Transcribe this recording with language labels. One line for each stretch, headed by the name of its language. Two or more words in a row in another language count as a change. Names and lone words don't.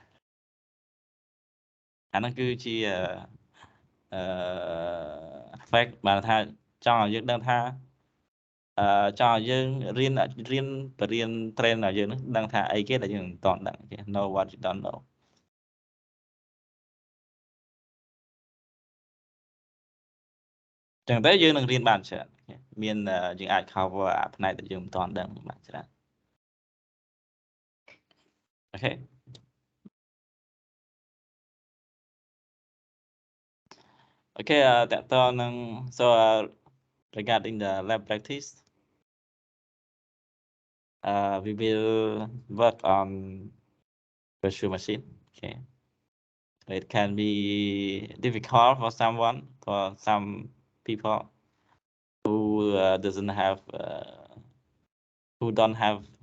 Khmer: អាហ្នឹងគឺជាfact បានថាចង់ឲ្យយើងដឹងថាចង់ឲ្យយើងរៀនបរៀន train ឲ្យយើងដឹងថាអីគេដែលយើងមិនទាន់ដឹងគេ
English: know what you don't know
Khmer: ចឹងទៅយើងនឹងរៀនបានច្រើនមានយើងអាច cover ផ្នែកដែលយើងមិនទាន់ដឹងបានច្រើនអូខេអូខេតើតើនឹង
English: so regarding the lab practice we will work on virtual machine okay it can be difficult for some people who doesn't have who don't have